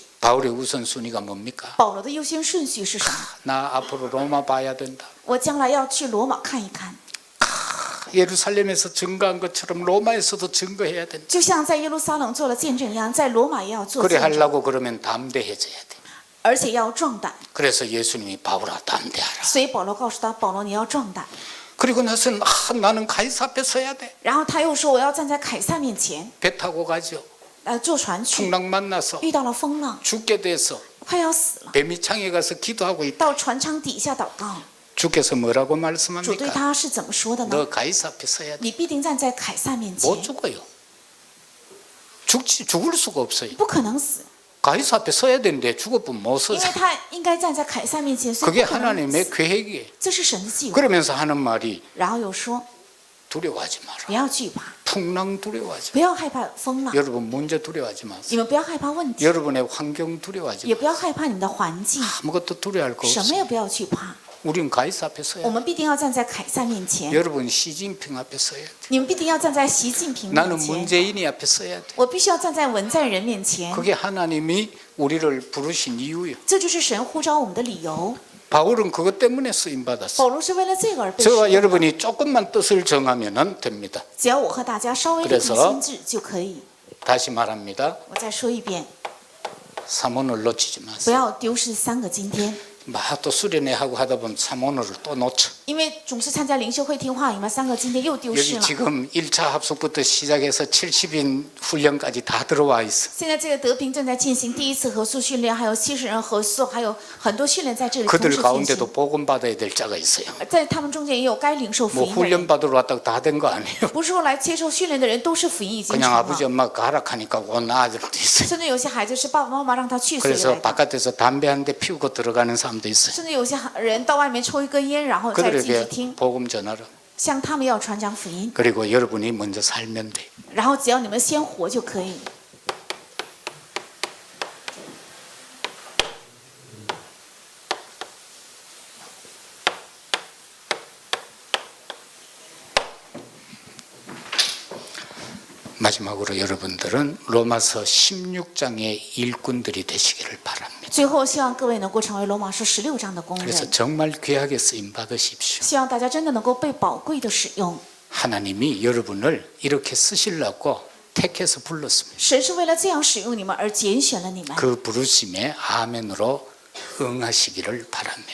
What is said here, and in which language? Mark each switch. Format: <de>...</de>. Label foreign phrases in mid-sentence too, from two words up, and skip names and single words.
<ko>바울의 우선순위가 뭡니까?</ko> <zh>保罗的优先顺序是什么？</zh> <ko>나 앞으로 로마 봐야 된다.</ko> <zh>我将来要去罗马看一看，</zh> <ko>예루살렘에서 증거한 것처럼 로마에서도 증거해야 된다.</ko> <zh>就像在耶路撒冷做了见证一样，在罗马也要做</zh> <ko>그래</ko> <zh>见证，</zh> <ko>하려고 그러면 담대해져야 돼.</ko> <zh>而且要壮胆。</zh> <ko>그래서 예수님이 바울아 담대하라.</ko> <zh>所以保罗告诉他：“保罗，你要壮胆。</zh> <ko>그리고 나서는 나는 가이사 앞에 서야 돼. ”</ko> <zh>然后他又说：“我要站在凯撒面前，</zh> <ko>배 타고 가죠.</ko> <zh>坐船去。</zh> <ko>풍랑 만나서</ko> <zh>遇到了风浪，</zh> <ko>죽게 돼서</ko> <zh>快要死了，</zh> <ko>배미창에 가서 기도하고 있다.</ko> <zh>到船舱底下祷告。</zh> <ko>주께서 뭐라고</ko> <zh>主对</zh> <ko>말씀합니까?</ko> <zh>他是怎么说的呢？</zh> <ko>너 가이사 앞에 서야 돼.</ko> <zh>你必定站在凯撒面前，</zh> <ko>못 죽어요. 죽을 수가 없어요.</ko> <zh>不可能死，</zh> <ko>가이사 앞에 서야 되는데 죽어보면 못</ko> <zh>因为</zh> <ko>서서.</ko> <zh>他应该站在凯撒面前，所以</zh> <ko>그게</ko> <zh>不可能</zh> <ko>하나님의</ko> <zh>死。</zh> <ko>계획이에요.</ko> <zh>这是神的计划。</zh> <ko>그러면서 하는 말이</ko> <zh>然后又说：</zh> <ko>두려워하지 마라.</ko> <zh>不要惧怕，</zh> <ko>풍랑 두려워하지</ko> <zh>不要害怕风浪，</zh> <ko>마라. 여러분 문제 두려워하지</ko> <zh>你</zh> <ko>마세요.</ko> <zh>们不要害怕问题，</zh> <ko>여러분의 환경 두려워하지</ko> <zh>也</zh> <ko>마세요.</ko> <zh>不要害怕你们的环境，</zh> <ko>아무것도 두려워할 거</ko> <zh>什么</zh> <ko>없어요.</ko> <zh>也不要惧怕。</zh> <ko>우린 가이사 앞에 서야</ko> <zh>我</zh> <ko>돼.</ko> <zh>们必定要站在凯撒面前，</zh> <ko>여러분 시진핑 앞에 서야 돼.</ko> <zh>你们必定要站在习近平</zh> <ko>나는</ko> <zh>面前，</zh> <ko>문재인이 앞에 서야 돼.</ko> <zh>我必须要站在文在人面前。</zh> <ko>그게 하나님이 우리를 부르신 이유예요.</ko> <zh>这就是神呼召我们的理由。</zh> <ko>바울은 그것 때문에 쓰임 받았어요.</ko> <zh>保罗是为了这个而被使</zh> <ko>저와</ko> <zh>用的。</zh> <ko>여러분이 조금만 뜻을 정하면 됩니다.</ko> <zh>只要我和大家稍微立</zh> <ko>그래서</ko> <zh>定心智就可以。</zh> <ko>다시 말합니다.</ko> <zh>我再说一遍，</zh> <ko>3원을 놓치지</ko> <zh>不</zh> <ko>마세요.</ko> <zh>要丢失3个今天。</zh> <ko>막 또 수련회 하고 하다 보면 사모노를 또 놓쳐.</ko> <zh>因为总是参加灵修会听话，你们3个今天又丢失</zh> <ko>여기</ko> <zh>了。</zh> <ko>지금 1차 합숙부터 시작해서 70인 훈련까지 다 들어와 있어.</ko> <zh>现在这个德平正在进行第1次合宿训练，还有70人合宿，还有很多训练在这里同</zh> <ko>그들</ko> <zh>时进</zh> <ko>가운데도</ko> <zh>行。</zh> <ko>복음 받아야 될 자가 있어요.</ko> <zh>在他们中间也有该领受福</zh> <ko>뭐</ko> <zh>音的人，</zh> <ko>훈련 받으러 왔다고 다 된 거 아니에요.</ko> <zh>不是说来接受训练的人都是福音已经</zh> <ko>그냥</ko> <zh>成</zh> <ko>아버지</ko> <zh>了。</zh> <ko>엄마가 가라 하니까 온 아들도 있어요.</ko> <zh>甚至有些孩子是爸爸妈妈让他去，所以</zh> <ko>그래서</ko> <zh>来的。</zh> <ko>바깥에서 담배 한 대 피우고 들어가는 사람도 있어요.</ko> <zh>甚至有些人到外面抽一根烟，然后再进去</zh> <ko>그들에게</ko> <zh>听，</zh> <ko>복음 전하라.</ko> <zh>向他们要传讲福音。</zh> <ko>그리고 여러분이 먼저 살면 돼.</ko> <zh>然后只要你们先活就可以。</zh> <ko>마지막으로 여러분들은 로마서 16장의 일꾼들이 되시기를 바랍니다.</ko> <zh>最后，希望各位能够成为罗马书16章的工</zh> <ko>그래서</ko> <zh>人，</zh> <ko>정말 귀하게 쓰임 받으십시오.</ko> <zh>希望大家真的能够被宝贵的使用。</zh> <ko>하나님이 여러분을 이렇게 쓰시려고 택해서 불렀습니다.</ko> <zh>神是为了这样使用你们而拣选了你们。</zh> <ko>그 부르심에 아멘으로 응하시기를 바랍니다.</ko>